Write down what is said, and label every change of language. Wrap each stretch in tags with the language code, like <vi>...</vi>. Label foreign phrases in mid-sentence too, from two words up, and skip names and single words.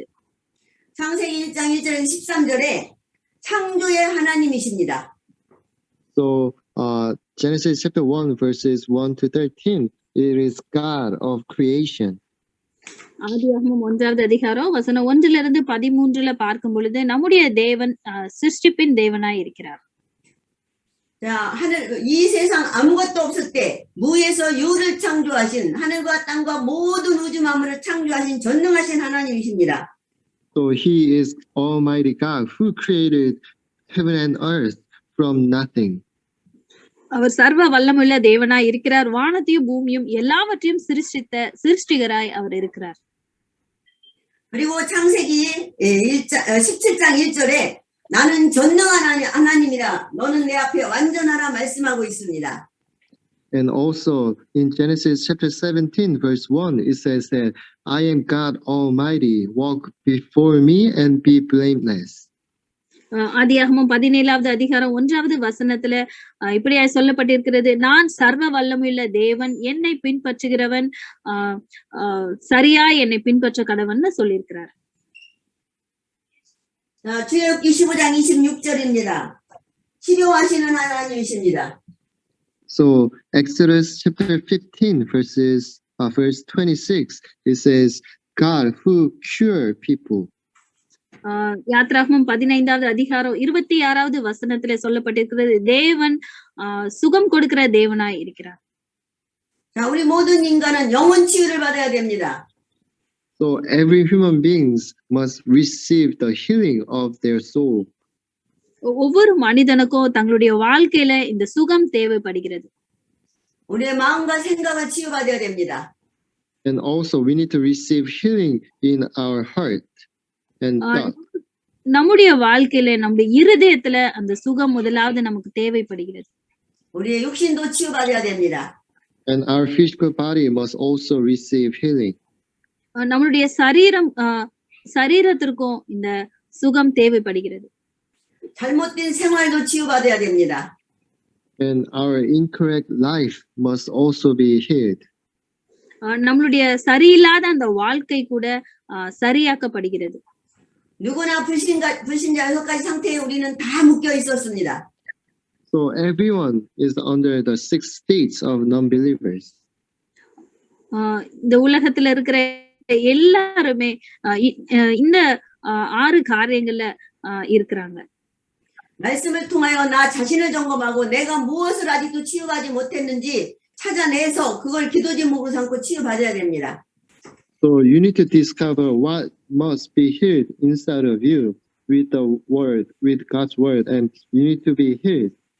<ko>창세기 1장 1절 13절에 창조의 하나님이십니다.</ko> <en>So Genesis chapter 1 verses 1 to 13, it is God of creation.</en> <ta>ஆதியாகமம் 1வது அதிகாரம் வசனம் 1லிருந்து 13ல பார்க்கும் பொழுது நம்முடைய தேவன் சிருஷ்டிப்பின் தேவனாய் இருக்கிறார்.</ta> <ko>자, 이 세상 아무것도 없을 때 무에서 유를 창조하신 하늘과 땅과 모든 우주 만물을 창조하신 전능하신 하나님이십니다.</ko> <en>So he is Almighty God who created heaven and earth from nothing.</en> <ta>அவர் சர்வ வல்லமுள்ள தேவனாய் இருக்கிறார். வானத்தையும் பூமியும் எல்லாவற்றையும் சிருஷ்டிகராய் அவர் இருக்கிறார்.</ta> <ko>그리고 창세기 17장 1절에 나는 전능한 하나님이라 너는 내 앞에 완전하라 말씀하고 있습니다.</ko> <en>And also in Genesis chapter 17 verse 1, it says that I am God Almighty, walk before me and be blameless.</en> <ta>ஆதியாகமம் 17வது அதிகாரம் 1வது வசனத்துல இப்படியா சொல்லப்பட்டிருக்கிறது, நான் சர்வ வல்லமையுள்ள தேவன், என்னை பின்பற்றுகிறவன் சரியா என்னை பின்பற்ற கடவன்னு சொல்லியிருக்கிறார்.</ta> <ko>출애굽기 15장 26절입니다. 치료하시는 하나님이십니다.</ko> <en>So Exodus chapter 15 verse 26, it says God who cure people.</en> <ta>யாத்ராகமம் 15வது அதிகாரம் 26வது வசனத்துல சொல்லப்பட்டிருக்கிறது, தேவன் சுகம் கொடுக்கிற தேவனாய் இருக்கிறார்.</ta> <ko>자, 우리 모든 인간은 영혼 치유를 받아야 됩니다.</ko> <en>So every human beings must receive the healing of their soul.</en> <ta>ஒவ்வொரு மனிதனுக்கும் தங்களுடைய வாழ்க்கையில இந்த சுகம் தேவைப்படுகிறது.</ta> <ko>우리의 마음과 생각을 치유받아야 됩니다.</ko> <en>And also we need to receive healing in our heart and thought.</en> <ta>நம்முடைய வாழ்க்கையில நம்முடைய இருதயத்துல அந்த சுகம் முதலாவது நமக்கு தேவைப்படுகிறது.</ta> <ko>우리의 육신도 치유받아야 됩니다.</ko> <en>And our physical body must also receive healing.</en> <ta>நம்மளுடைய சரீரத்திற்கும் இந்த சுகம் தேவைப்படுகிறது.</ta> <ko>잘못된 생활도 치유받아야 됩니다.</ko> <en>And our incorrect life must also be healed.</en> <ta>நம்மளுடைய சரியில்லாத அந்த வாழ்க்கை கூட சரியாக்கப்படுகிறது.</ta> <ko>누구나 불신자 6가지 상태에 우리는 다 묶여 있었습니다.</ko> <en>So everyone is under the 6 states of non-believers.</en> <ta>இந்த உலகத்துல இருக்கிற எல்லாருமே இந்த 6 காரியங்கள்ல இருக்கிறாங்க.</ta> <ko>말씀을 통하여 나 자신을 점검하고 내가 무엇을 아직도 치유하지 못했는지 찾아내서 그걸 기도 제목으로 삼고 치유받아야 됩니다.</ko> <en>So you need to discover what must be healed inside of you with the word, with God's word, and you need to be healed.</en>